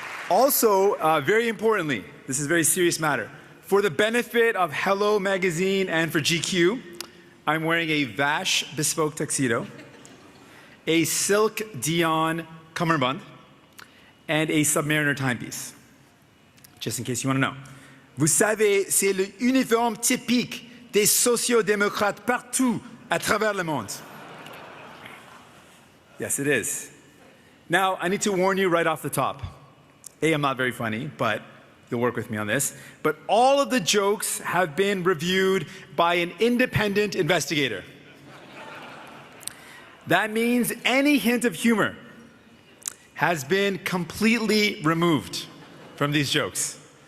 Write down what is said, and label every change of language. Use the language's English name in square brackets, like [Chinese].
[English] Also, very importantly, this is a very serious matter. For the benefit of Hello Magazine and for GQ, I'm wearing a Vash bespoke tuxedo, a silk Dion cummerbund, and a Submariner timepiece, just in case you want to know. [French] Vous savez, c'est l'uniforme typique des sociodémocrates partout à travers le monde. [English] Yes, it is. Now, I need to warn you right off the top. A, I'm not very funny, but you'll work with me on this. But all of the jokes have been reviewed by an independent investigator. That means any hint of humor has been completely removed from these jokes.